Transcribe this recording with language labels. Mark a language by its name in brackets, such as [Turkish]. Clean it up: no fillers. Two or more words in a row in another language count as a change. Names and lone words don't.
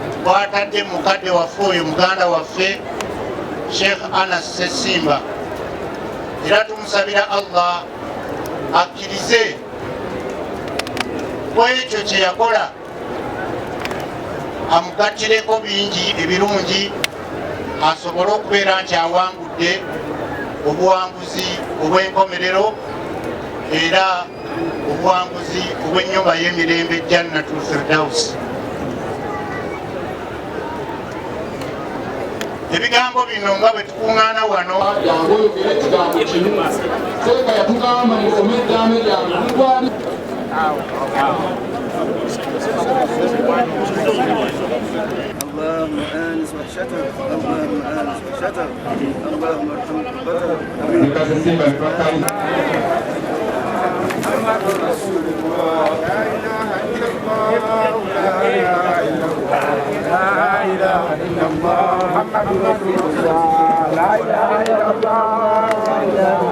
[Ganda] twatadde mukadde waffe oyo muganda waffe Sheikh Anas Sessimba era tumusabira Allah akkirize ku ekyo kye yakola amugattireko bingi ebirungi asobole okubeera nti awangudde obuwanguzi obw'enkomerero era obuwanguzi obw'ennyumba y'emirembe Jannatul Firdaus. Ebigambo bino nga bwe tukuŋŋaana wano jangu oyogere ekigambo kimu seeka yatugamba musome eddaame lyange mutwali [Arabic] اللهم آنس وحشته اللهم آنس وحشته اللهم ارحم قبته محمد رسول الله لا إله إلا الله لا إله إلا الله لا إله إلا الله محمد رسول الله لا إله إلا الله لا